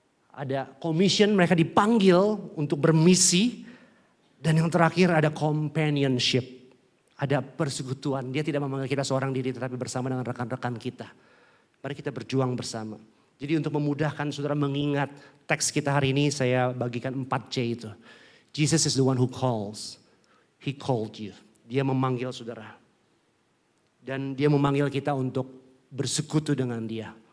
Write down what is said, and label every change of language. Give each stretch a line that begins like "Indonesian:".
Indonesian: Ada commission, mereka dipanggil untuk bermisi. Dan yang terakhir ada companionship. Ada persekutuan. Dia tidak memanggil kita seorang diri tetapi bersama dengan rekan-rekan kita. Mari kita berjuang bersama. Jadi untuk memudahkan saudara mengingat teks kita hari ini saya bagikan 4C itu.
English: Jesus is the one who calls. He called you.
Indonesian: Dia memanggil saudara. Dan dia memanggil kita untuk bersekutu dengan dia.